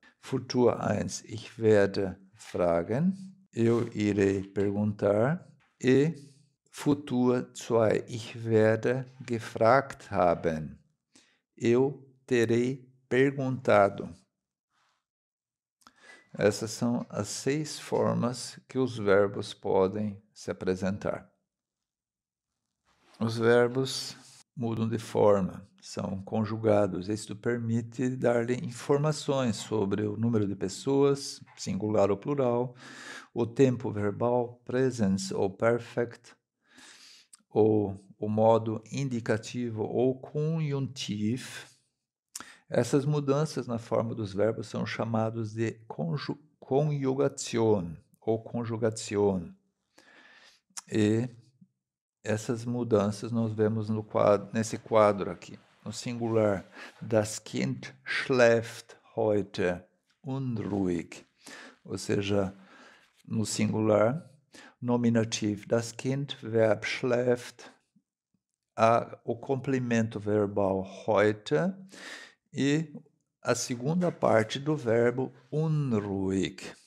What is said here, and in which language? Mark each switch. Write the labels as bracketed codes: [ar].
[de] Futur 1, ich werde fragen, [pt] eu irei perguntar. [de] E Futur 2, ich werde gefragt haben, [pt] eu terei perguntado. Essas são as 6 formas que os verbos podem se apresentar. Os verbos mudam de forma, são conjugados. Isso permite dar-lhe informações sobre o número de pessoas, singular ou plural, o tempo verbal, presens ou perfect, ou o modo indicativo ou conjuntivo. Essas mudanças na forma dos verbos são chamados de conjugação ou conjugação. E essas mudanças nós vemos nesse quadro aqui. No singular, [de] das Kind schläft heute unruhig. [pt] Ou seja, no singular, nominativo, das Kind, verbo schläft, o complemento verbal heute e a segunda parte do verbo unruhig.